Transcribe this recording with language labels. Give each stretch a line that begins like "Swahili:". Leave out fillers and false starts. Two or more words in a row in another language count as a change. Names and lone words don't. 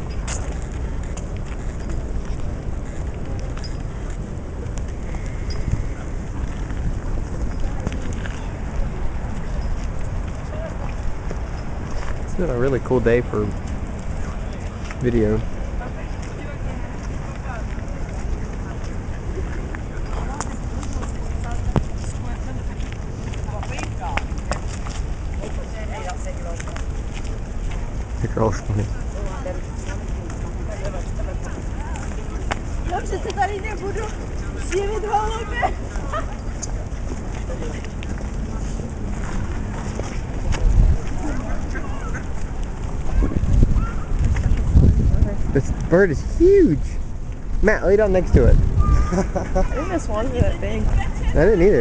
English: It's been a really cool day for video. The girl's funny.
Czech: Já přece tady nebudu živit holuby.
English: This bird is huge! Matt, lay down next to it. I didn't know swans were that big. I didn't either.